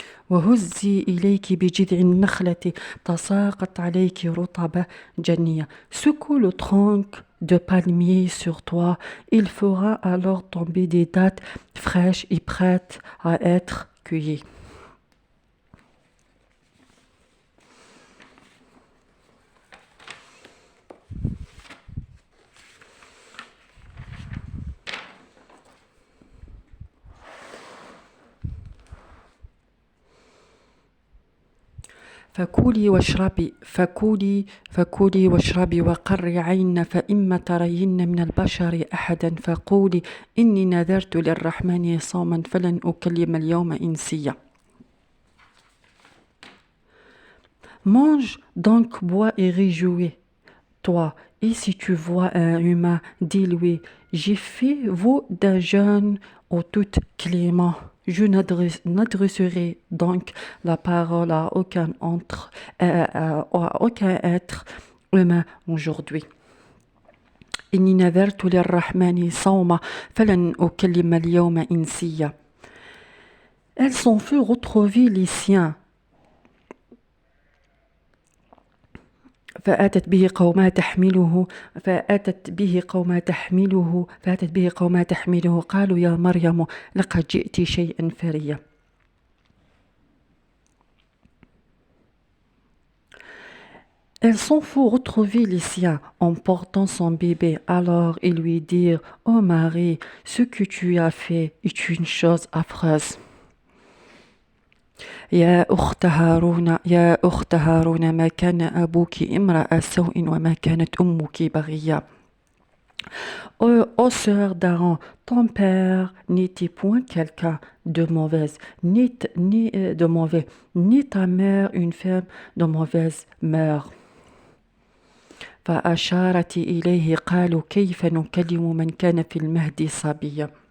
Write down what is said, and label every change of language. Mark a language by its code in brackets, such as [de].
[ar] وهزي إليك بجذع النخلة تساقط عليك رطبا جنيا. [fr] Secoue le tronc de palmier sur toi, il fera alors tomber des dattes fraîches et prêtes à être cueillies. [ar] فكولي واشربي وقري عين فإما ترين من البشر أحدا فقولي إني نذرت للرحمن صوما فلن أكلم اليوم إنسيا. [fr] Mange donc, bois et réjouis-toi, et si tu vois un humain, dis-lui, j'ai fait vous d'un jeûne au tout clément Je n'adresserai donc la parole à aucun être humain aujourd'hui. [ar] إني نذرت للرحمن صوما فلن أكلم اليوم إنسيا. [fr] Elle s'en fut retrouver les siens. [ar] فأتت به قوما تحمله قالوا يا مريم لقد جئت شيئا فريا. [fr] Elle s'en fut retrouver les siens en portant son bébé. Alors ils lui dirent: Ô Marie, ce que tu as fait est une chose affreuse. [ar] يا أخت هارون ما كان أبوك امرأ سوء وما كانت أمك بغيا. [fr] Ô sœur d'Aaron, ton père n'était point quelqu'un de mauvaise, de mauvais, ni ta mère une femme de mauvaise mœurs. [ar] فأشارت إليه قالوا كيف نكلم من كان في المهد صبيا.